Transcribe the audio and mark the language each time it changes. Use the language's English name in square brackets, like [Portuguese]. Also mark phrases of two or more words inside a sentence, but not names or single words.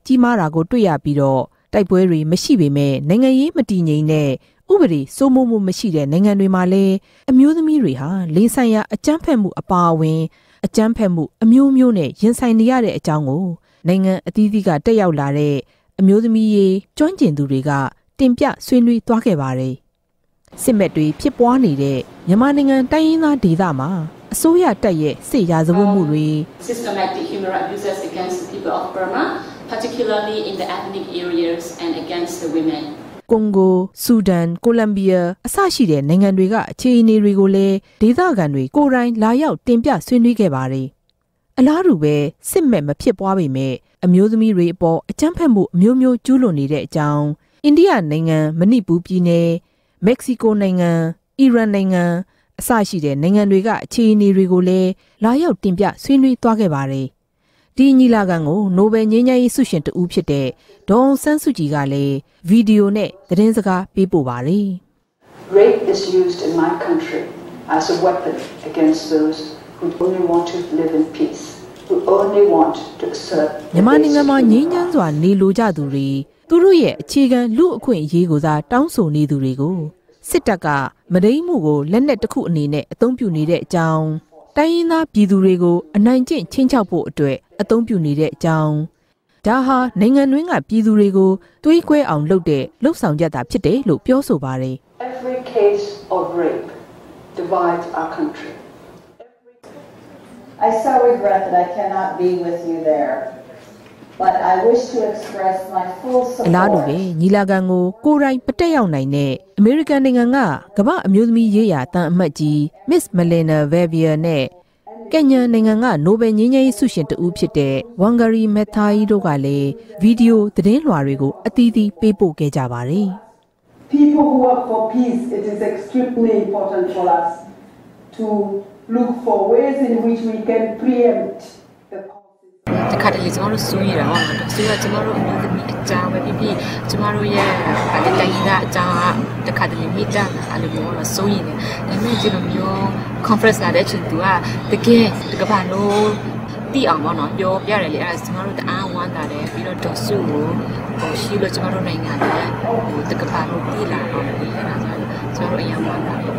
[Burmese] ကြီးမားတာကိုတွေ့ရပြီးတော့တိုက်ပွဲတွေမရှိပေမဲ့နိုင်ငံရေးမတည်ငြိမ်တဲ့ဥပဒေစိုးမိုးမှုမရှိတဲ့နိုင်ငံတွေမှာလည်းအမျိုးသမီးတွေဟာလိင်ဆိုင်ရာအကြမ်းဖက်မှုအပါအဝင်အကြမ်းဖက်မှုအမျိုးမျိုးနဲ့ရင်ဆိုင်နေရတဲ့အကြောင်းကိုနိုင်ငံအသီးသီးကတက်ရောက်လာတဲ့အမျိုးသမီးရေးကျွမ်းကျင်သူတွေကတင်ပြဆွေးနွေးသွားခဲ့ပါတယ်။စစ်မဲ့တွေဖြစ်ပွားနေတဲ့မြန်မာနိုင်ငံတိုင်းရင်းသားဒေသမှာအစိုးရတပ်ရဲ့စစ်ရာဇဝတ်မှုတွေ [English] Systematic human rights abuses against the people of Burma, particularly in the ethnic areas and against the women. [Burmese] ကွန်ဂိုဆူဒန်ကိုလံဘီယာအစရှိတဲ့နိုင်ငံတွေကအခြေအနေတွေကိုလည်းဒေသခံတွေကိုယ်တိုင်လာရောက်တင်ပြဆွေးနွေး ခဲ့ပါတယ်။အလားတူပဲစစ်မဲ့မဖြစ်ပွားပေမဲ့အမျိုးသမီးတွေအပေါ်အကြမ်းဖက်မှုအမျိုးမျိုးကျူးလွန်နေတဲ့အကြောင်းအိန္ဒိယနိုင်ငံမဏိပူပြည်နယ်မက္ကဆီကိုနိုင်ငံအီရန်နိုင်ငံအစရှိတဲ့နိုင်ငံတွေကအခြေအနေတွေကိုလည်းလာရောက်တင်ပြဆွေးနွေးသွားခဲ့ပါတယ်။ဒီညီလာခံကိုနိုဘယ်ငြိမ်းချမ်းရေးဆုရှင်တဦးဖြစ်တဲ့ဒေါ်အောင်ဆန်းစုကြည်ကလည်းဗီဒီယိုနဲ့သတင်းစကားပေးပို့ပါတယ်။ [English] Rape is used in my country as a weapon against those who only want to live in peace, who only want to assert [Burmese] မြန်မာနိုင်ငံမှာငြိမ်းချမ်းစွာနေလိုကြသူတွေသူတို့ရဲ့အခြေခံလူအခွင့်အရေးကိုသာတောင်းဆိုနေသူတွေကိုစစ်တပ်ကမဒိမ်းမှုကိုလက်နက်တစ်ခုအနေနဲ့အသုံးပြုနေတဲ့အကြောင်းတိုင်းရင်းသားပြည်သူတွေကိုအနိုင်ကျင့်ချင်းချောက်ဖို့အတွက်အသုံးပြုနေတဲ့အကြောင်းဒါဟာနိုင်ငံတွင်းကပြည်သူတွေကိုတွေးကွဲအောင်လုပ်တဲ့လှုပ်ဆောင်ချက်သာဖြစ်တယ်လို့ပြောဆိုပါတယ် [English] Every case of rape divides our country. I so regret that I cannot be with you there. But I wish to express my full support. [Burmese] အလားတူပဲညီလာခံကိုကိုယ်တိုင်ပတက်ရောက်နိုင်တဲ့အမေရိကန်နိုင်ငံကကမ္ဘာအမျိုးသမီးရေးရာတန်အမတ်ကြီး Miss Melina Verveer နဲ့ကင်ညာနိုင်ငံကနိုဘယ်ငြိမ်းချမ်းရေးဆုရှင်တဦးဖြစ်တဲ့ဝမ်ဂရီမက်သာယီတို့ကလည်းဗီဒီယိုသတင်းလွှာတွေကိုအသီးသီးပေးပို့ခဲ့ကြပါတယ်။ [English] People who work for peace, it is extremely important for us to look for ways in which we can preempt the [Burmese] တခါတလေကျွန်တော်တို့စိုးရတာဟုတ်လားဆိုတော့ကျွန်တော်တို့အမျိုးသမီးအကြောင်းပဲဖြစ်ဖြစ်ကျွန်တော်တို့ရဲ့တိုင်းရင်းသားအကြောင်းကတခါတလေမိတာအဲ့လိုမျိုးတော့စိုးရင်တယ်ဒါပေမဲ့ကျွန်တော်မျိုး conference လာတဲ့အချိန်သူကတကယ်ကဘာလို့တီးအောင်ပေါ့နော်ပြောပြရတယ်လေအဲ့ဒါကျွန်တော်တို့တအားဝမ်းသာတယ်ပြီးတော့ဒေါ်စုကိုရှိလို့ကျွန်တော်တို့နိုင်ငံကတကဘာလို့တီးလာအောင်ဒီအဲ့ဒါဆိုကျွန်တော်တို့အရင်ဝမ်းသာတယ်